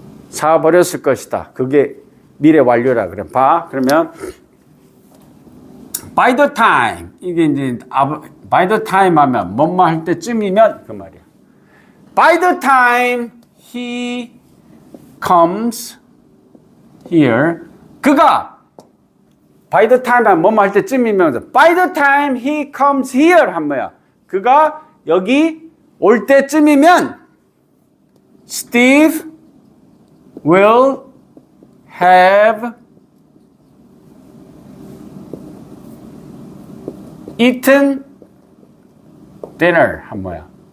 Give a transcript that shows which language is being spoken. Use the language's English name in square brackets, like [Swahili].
[Korean] 사버렸을 것이다. 그게 미래 완료라 그래. 봐. 그러면 [English] by the time [Korean] 이게 이제 by the time 하면 뭐뭐 할 때쯤이면 그 말이야. [English] By the time he comes here [Korean] 그가 [English] by the time [Korean] 하면 뭐뭐 할 때쯤이면 [English] by the time he comes here [Korean] 한 뭐야. 그가 여기 올 때쯤이면 [English] Steve will have eaten dinner [Korean] 한 뭐야.